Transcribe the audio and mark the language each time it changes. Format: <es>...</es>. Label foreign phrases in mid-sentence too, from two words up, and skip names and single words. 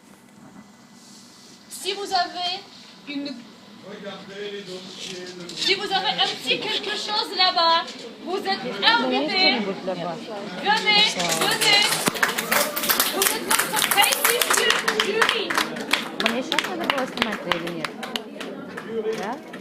<fr>Si vous avez une... Si vous avez un petit quelque chose là-bas, vous êtes invités. Venez, venez. Vous êtes notre prestigieux jury.</fr> <ru>Мне сейчас надо было снимать или нет? Да?</ru>